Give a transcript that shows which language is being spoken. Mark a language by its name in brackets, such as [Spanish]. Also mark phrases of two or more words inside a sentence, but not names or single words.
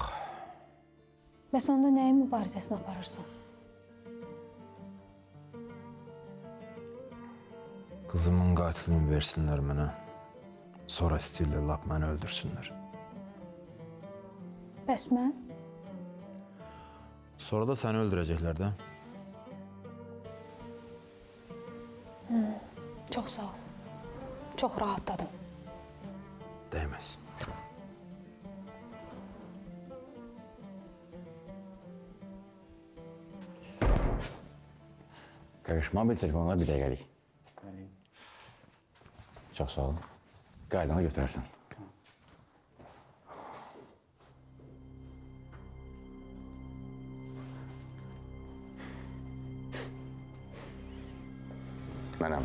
[Azerbaijani] Bəs onda nəyin mübarizəsini aparırsan? Qızımın qatilini versinlər mənə. Sonra istəyirlər lap məni öldürsünlər. Bəs mən? [Turkish] Sonra da seni öldürecekler de. Çok sağ ol. Çok rahatladım. Değmez. Karışma bir telefonlar bir de gəlik. [Azerbaijani] Çox sağ ol. Qaydana götürərsən. Mənəm.